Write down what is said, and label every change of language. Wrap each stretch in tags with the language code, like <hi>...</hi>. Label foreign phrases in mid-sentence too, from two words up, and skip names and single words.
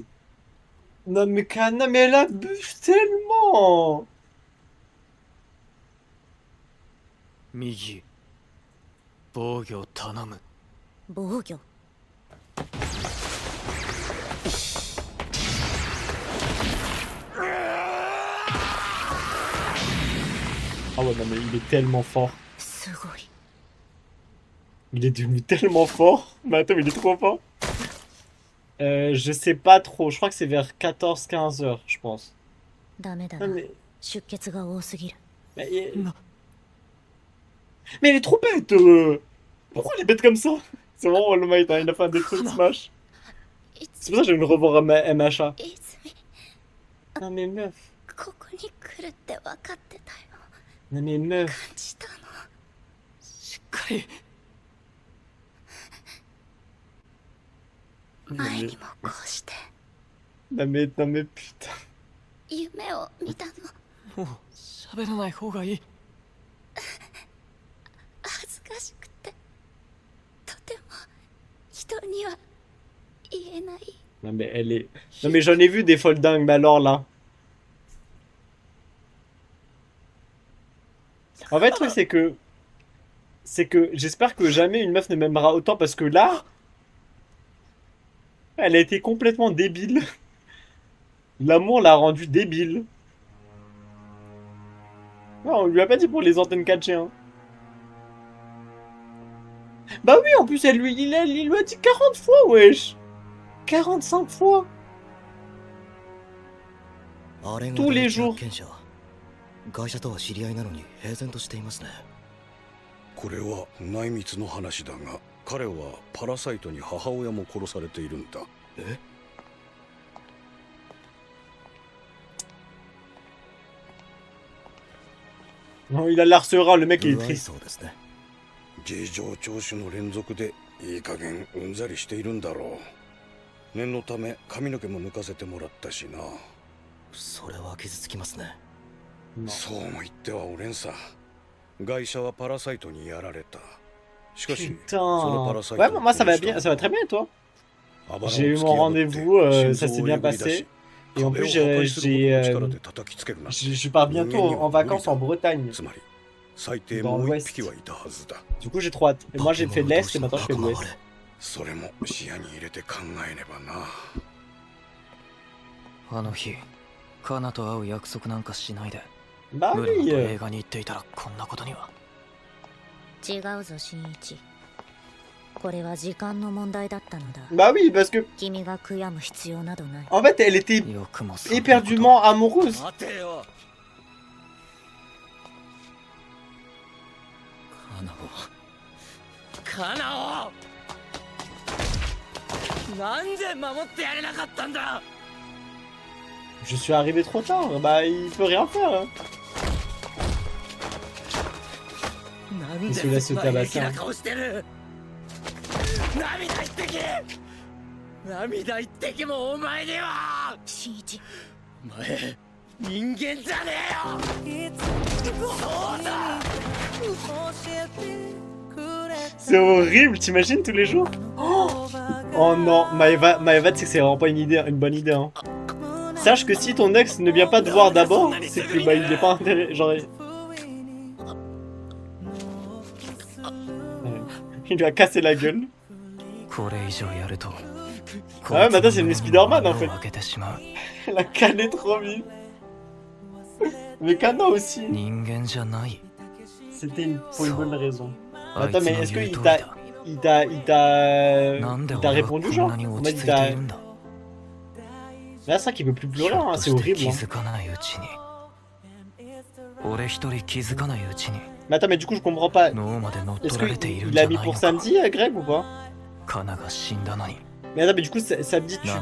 <fr>Non mais Kana, mais elle abuse tellement.</fr> <ja>右、防御頼む。防御。</ja> <fr>Ah ouais, non mais il est tellement fort.</fr> <ja>すごい。</ja> <fr>Il est devenu tellement fort. Mais attends, mais il est trop fort. Je sais pas trop. Je crois que c'est vers 14-15 heures, je pense.</fr> <ja>ダメだ</ja> <fr>Non</fr> <ja>な。</ja> <fr>mais...</fr> <ja>出血が多すぎる。</ja> <fr>Mais, Non. mais elle est trop bête. Pourquoi elle est bête comme ça? C'est vraiment le mate, hein, il a fait un défaut de Smash. C'est pour ça que je vais le revoir à MHA.</fr> <ja>泉、</ja> <fr>Non mais meuf.</fr> <ja>ここに来るって分かってたよ。</ja> <fr>Non mais meuf.</fr> <ja>感じたの。しっかり。前にもこうして</ja> <fr>Non mais putain.</fr> <ja>夢を見たの。もう喋らない方がいい。恥ずかしくてとても人には言えない。</ja> <fr>Non mais elle est... Non mais j'en ai vu des folles dingues, mais alors là... En fait, le truc, c'est que j'espère que jamais une meuf ne m'aimera autant parce que là, elle a été complètement débile. L'amour l'a rendue débile. Non, on lui a pas dit pour les antennes 4G, hein. Bah oui, en plus, il lui a dit 40 fois, wesh. 45 fois.</fr> <ja>あれが</ja> <fr>tous les jours.</fr> <ja>発見者。会社とは知り合いなのに平然としていますね。これは内密の話だが、彼はパラサイトに母親も殺されているんだ。え？</ja> <fr>Non, il a l'air serein, le mec il est</fr> <ja>不愛</ja> <fr>triste.</fr> <ja>想ですね。事情聴取の連続でいい加減うんざりしているんだろう。念のため髪の毛も抜かせてもらったしな。それは傷つきますね。</ja> <fr>Non.</fr> <ja>そうも言ってはおれんさ。 外車はパラサイトにやられた。しかし、</ja> <fr>Putain.</fr> <ja>そのパラサイト</ja> <fr>Ouais,</fr> <ja>を</ja> <fr>moi ça va</fr> <ja>殺した</ja> <fr>bien, ça va très bien et toi?</fr> <ja>アバラを</ja> <fr>J'ai eu</fr> <ja>突き</ja> <fr>mon</fr> <ja>破って</ja> <fr>rendez-vous,</fr> <ja>心</ja> <fr>ça</fr> <ja>臓</ja> <fr>s'est</fr> <ja>を</ja> <fr>bien</fr> <ja>えぐり出</ja> <fr>passé.</fr> <ja>し</ja> <fr>Et en</fr> <ja>壁を</ja> <fr>plus,</fr> <ja>破壊するほどの力で叩きつけるな。</ja> <fr>je pars bientôt en vacances en Bretagne.</fr> <ja>つまり最低</ja> <fr>Dans</fr> <ja>もう</ja> <fr>l'Ouest.</fr> <ja>一匹はいたはずだ。</ja> <fr>Du coup, j'ai trop hâte. Et moi, j'ai fait l'Est et maintenant je fais l'Ouest.</fr> <ja>それも視野に入れて考えねばな。あの日カナと会う約束なんかしないで</ja> <fr>Bah</fr> <ja>ムルマ</ja> <fr>oui.</fr> <ja>と映画に行っていたらこんなことには。違うぞ新一。これは時間の問題だったのだ。</ja> <fr>Bah oui, parce que</fr> <ja>君が悔やむ必要などない。</ja> <fr>en fait, elle était</fr> <ja>よくもそんなこと</ja> <fr>éperdument amoureuse.</fr> <ja>待てよ。カナオなんで守ってやれなかったんだ。</ja> <fr>Je suis arrivé trop tard. Bah, il peut rien faire. Hein.</fr> <ja>なんで</ja> <fr>se laisse</fr> <ja>そんな</ja> <fr>tabasser.</fr> <ja>平気な顔してる。涙一滴涙一滴もお前には。新一。お前人間じゃねえよ。そうだ。</ja> <fr>C'est horrible, t'imagines tous les jours? Oh non, Maeva, tu sais que c'est vraiment pas une bonne idée. Hein. Sache que si ton ex ne vient pas te voir d'abord, c'est que bah, il est pas intéressé. Genre. Ouais. Il lui a cassé la gueule.</fr> <ja>これ以上やると</ja> <fr>Ah ouais, maintenant c'est une Spider-Man en fait.</fr> <ja>開けてしまう</ja> <fr>Elle a calé trop vite. Mais Kana aussi.</fr> <ja>人間じゃない</ja> <fr>C'était pour une bonne raison.</fr> <ja>あい</ja> <fr>Attends,</fr> <ja>つ</ja> <fr>mais</fr> <ja>の</ja> <fr>est-ce</fr> <ja>言う</ja> <fr>qu'il</fr> <ja>通り</ja> <fr>t'a.</fr> <ja>だ</ja> <fr>Il</fr> <ja>なんで</ja> <fr>t'a</fr> <ja>俺は</ja> <fr>répondu</fr> <ja>こん</ja> <fr>genre?</fr> <ja>なに</ja> <fr>En</fr> <ja>落</ja> <fr>mode</fr> <ja>ち</ja> <fr>il</fr> <ja>着いて</ja> <fr>t'a.</fr> <ja>いるんだ</ja> <fr>Là, c'est vrai qu'il veut plus pleurer,</fr> <ja>ひょ</ja> <fr>hein,</fr> <ja>っと</ja> <fr>c'est</fr> <ja>して</ja> <fr>horrible.</fr> <ja>気</ja> <fr>Hein.</fr> <ja>づかないうちに俺一人気づかないうちに</ja> <fr>Mais attends, mais du coup, je comprends pas.</fr> <ja>脳まで乗っ</ja> <fr>Est-ce</fr> <ja>取られているん</ja> <fr>qu'il</fr> <ja>じ</ja> <fr>a</fr> <ja>ゃ</ja> <fr>mis</fr> <ja>ないの</ja> <fr>pour</fr> <ja>か</ja> <fr>samedi, Greg, ou pas?</fr> <ja>カナが死んだのに</ja> <fr>Mais attends, mais du coup, samedi, tu peux.</fr>